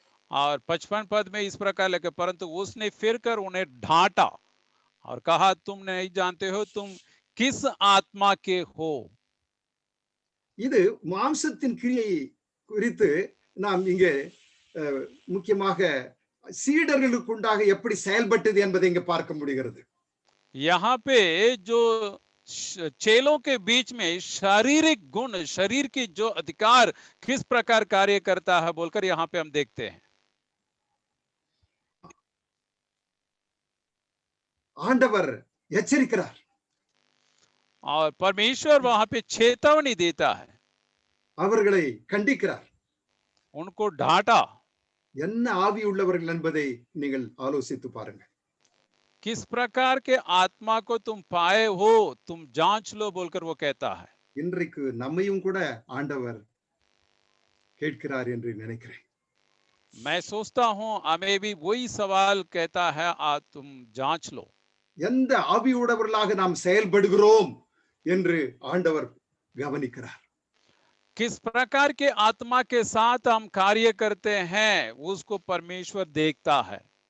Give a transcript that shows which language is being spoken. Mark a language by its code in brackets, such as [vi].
[hi] और 55 पद में इस प्रकार लिखे, परंतु उसने फिर कर उन्हें डांटा और कहा, तुम नहीं जानते हो तुम किस आत्मा के हो. [ta] இது மாம்சத்தின் கிரியை குறித்து நாம் இங்கே முக்கியமாக சீடர்களுக்குண்டாக எப்படி செயல்பட்டது என்பதை இங்கே பார்க்க முடிகிறது. [hi] यहाँ पे जो चेलों के बीच में शारीरिक गुण, शरीर की जो अधिकार किस प्रकार कार्य करता है बोलकर यहाँ पे हम देखते हैं. [ta] ஆண்டவர் எச்சரிக்கிறார். [hi] और परमेश्वर वहां पे चेतावनी देता है, [ta] அவர்களை கண்டிக்கிறார், [hi] उनको डांटा. [ta] என்ன ஆவி உள்ளவர்கள் என்பதை நீங்கள் ஆலோசித்து பாருங்கள். [hi] किस प्रकार के आत्मा को तुम पाए हो तुम जांच लो बोलकर वो कहता है. [ta] இன்றைக்கு நம்மையும் கூட ஆண்டவர் கேட்கிறார் என்று நினைக்கிறேன். [hi] मैं सोचता हूं हमें भी वही सवाल कहता है, तुम जांच लो. [ta] எந்த ஆவி உள்ளவர்களாக நாம் செயல்படுகிறோம் என்று ஆண்டவர் கவனிக்கிறார். [hi] किस प्रकार के आत्मा के साथ हम कार्य करते हैं उसको परमेश्वर देखता है.